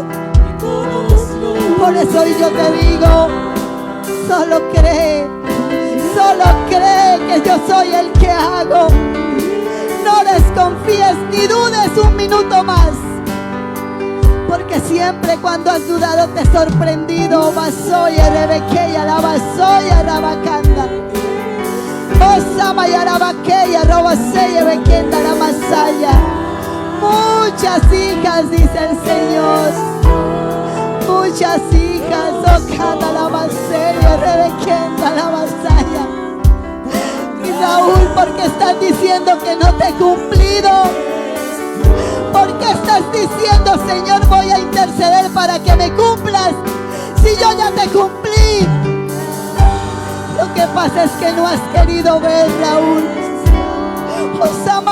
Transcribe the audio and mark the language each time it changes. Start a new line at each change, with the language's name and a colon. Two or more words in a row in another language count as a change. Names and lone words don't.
Spanish: Por eso hoy yo te digo, solo cree que yo soy el que hago. No desconfíes ni dudes un minuto más, porque siempre cuando has dudado te he sorprendido. Basoya rebequeya la basoya rabacanda, osama y arabaqueya robaseya bequenda la masaya. Muchas hijas, dice el Señor, muchas hijas, ocanda la baseya rebequenda la masaya. Y Raúl, ¿por qué estás diciendo que no te he cumplido? ¿Por qué estás diciendo, Señor, voy a interceder para que me cumplas, si yo ya te cumplí? Lo que pasa es que no has querido ver, Raúl.